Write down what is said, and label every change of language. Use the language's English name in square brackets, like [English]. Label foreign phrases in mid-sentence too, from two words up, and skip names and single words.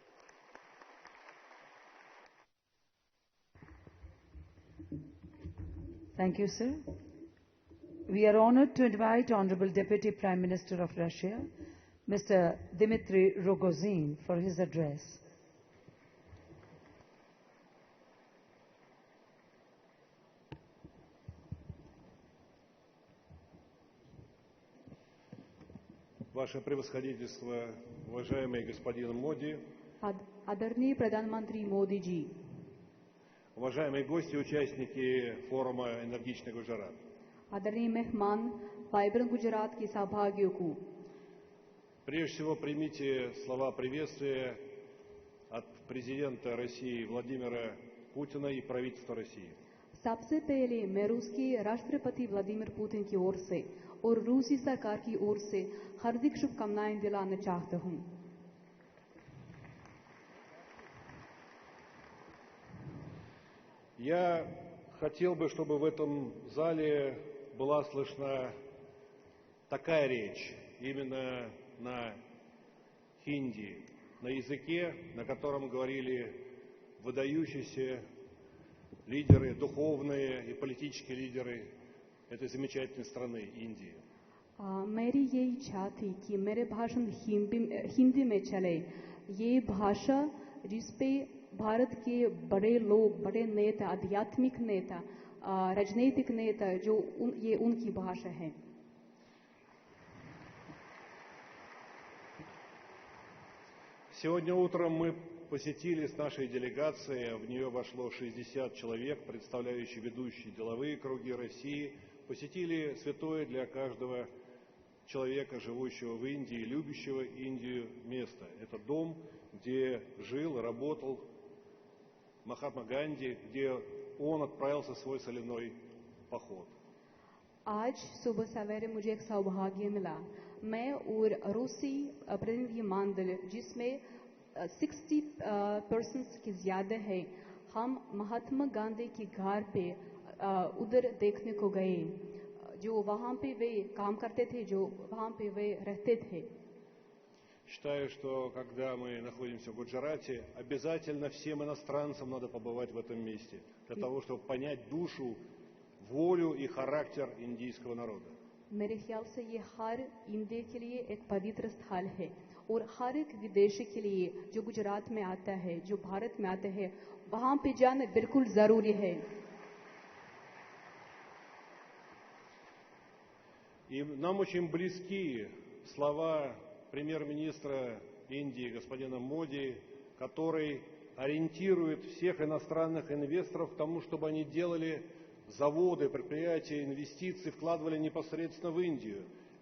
[English] Thank you, sir. We are honored to invite Honorable Deputy Prime Minister of Russia, Mr. Dmitry Rogozin, for his address. [Russian] Ваше превосходительство, уважаемый господин Моди, [Hindi] आदरणीय प्रधानमंत्री मोदी जी, [Russian] уважаемые гости и участники форума «Энергичный Гуджарат». [Hindi] आदरणीय मेहमान, वाइब्रेंट गुजरात की सहभागियों को [Russian] Прежде всего, примите слова приветствия от президента России Владимира Путина и правительства России. [Hindi] सबसे पहले मैं रूस के राष्ट्रपति व्लादिमीर पुतिन की ओर से और रूसी सरकार की ओर से हार्दिक शुभकामनाएं दिलाना चाहता हूं। [Russian] Я хотел бы, чтобы в этом зале была слышна такая речь, именно на хинди, на языке, на котором говорили выдающиеся лидеры, духовные и политические лидеры этой замечательной страны, Индии. [Hindi] मेरी ये इच्छा थी कि मेरे भाषण हिंदी में चले। ये भाषा जिसपे भारत के बड़े लोग, बड़े नेता, आध्यात्मिक नेता, राजनीतिक नेता, ये उनकी भाषा है। [Russian] Сегодня утром мы посетили с нашей делегацией, в нее вошло 60 человек, представляющие ведущие деловые круги России, посетили святое для каждого человека, живущего в Индии, любящего Индию, место. Это дом, где жил и работал Махатма Ганди, где он отправился в свой соляной поход. [Hindi] आज सुबह सवेरे मुझे एक सौभाग्य मिला। मैं और रूसी प्रतिनिधि मंडल जिसमें 60% की ज्यादा है, हम महात्मा गांधी के घर पे उधर देखने को गए, जो वहाँ पे वे काम करते थे, जो वहाँ पे वे रहते थे। [Russian] Считаю, что когда мы находимся в Гуджарате, обязательно всем иностранцам надо побывать в этом месте, для того, чтобы понять душу, волю и характер индийского народа. [Hindi] मेरे ख्याल से ये हर इंडिया के लिए एक पवित्र स्थल है और हर एक विदेशी के लिए जो गुजरात में आता है, जो भारत में आता है, वहाँ पे जाना बिल्कुल जरूरी है। [Russian] И нам очень близки слова премьер-министра Индии господина Моди, который ориентирует всех иностранных инвесторов к тому, чтобы они делали заводы, предприятия, инвестиции, вкладывали непосредственно в Индию.